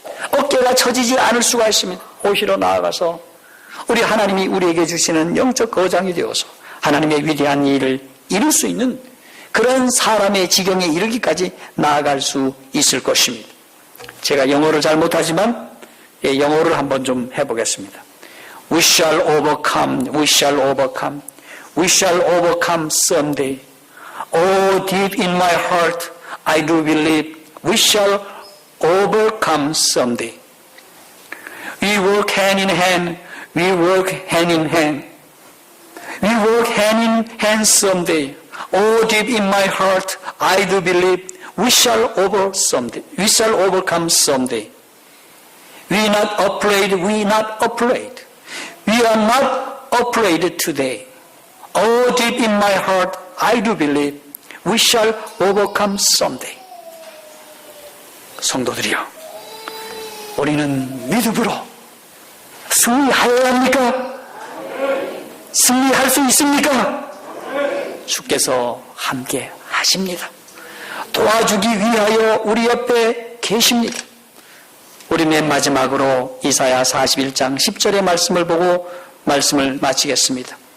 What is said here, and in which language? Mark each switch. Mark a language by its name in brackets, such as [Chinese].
[Korean] 어깨가 처지지 않을 수가 있습니다. 오히려 나아가서 우리 하나님이 우리에게 주시는 영적 거장이 되어서 하나님의 위대한 일을 이룰 수 있는 그런 사람의 지경에 이르기까지 나아갈 수 있을 것입니다. 제가 영어를 잘 못하지만 영어를 한번 좀 해보겠습니다. [English] We shall overcome, we shall overcome, we shall overcome someday. Oh, deep in my heart, I do believe we shall overcome someday. We work hand in hand, we work hand in hand. We work hand in hand someday. Oh, deep in my heart, I do believe we shall overcome someday. We not afraid, we not afraid. We are not afraid today. Oh, deep in my heart, I do believe we shall overcome someday. [Korean] 성도들이여, 우리는 믿음으로 승리하여야 합니까? 승리할 수 있습니까? 주께서 함께 하십니다. 도와주기 위하여 우리 옆에 계십니다. 우리 맨 마지막으로 이사야 41장 10절의 말씀을 보고 말씀을 마치겠습니다.